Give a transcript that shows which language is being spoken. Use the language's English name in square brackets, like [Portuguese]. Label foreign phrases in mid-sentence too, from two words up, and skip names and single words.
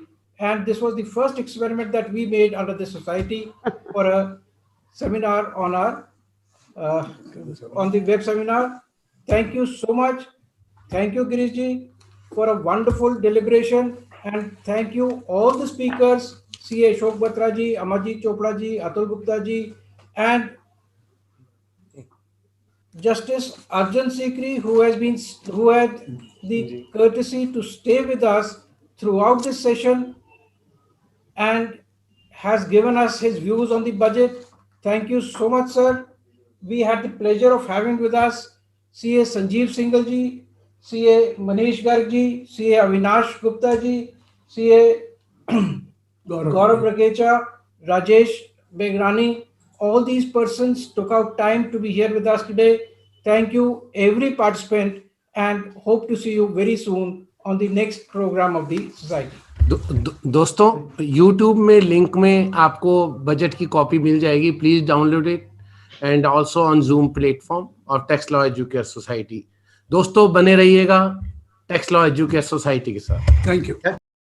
[English] And this was the first experiment that we made under the society for a seminar on our on the web seminar. Thank you so much. Thank you, Girish ji, for a wonderful deliberation. And thank you all the speakers, CA Ashok Batra ji, Amarjit Chopra ji, Atul Gupta ji, and Justice Arjun Sikri, who had the courtesy to stay with us throughout this session and has given us his views on the budget. Thank you so much, sir. We had the pleasure of having with us CA Sanjeev Singhal ji, CA Manish Garg ji, CA Avinash Gupta ji, CA Gaurav Rakecha, Rajesh Begrani. All these persons took out time to be here with us today. Thank you, every participant, and hope to see you very soon on the next program of the society. [Hindi] दोस्तों YouTube में लिंक में आपको बजट की कॉपी मिल जाएगी, [English] please download it, and also on Zoom platform [Hindi] और टैक्स लॉ एजुकेयर सोसाइटी। दोस्तों बने रहिएगा टैक्स लॉ एजुकेयर सोसाइटी के साथ। [English] thank you.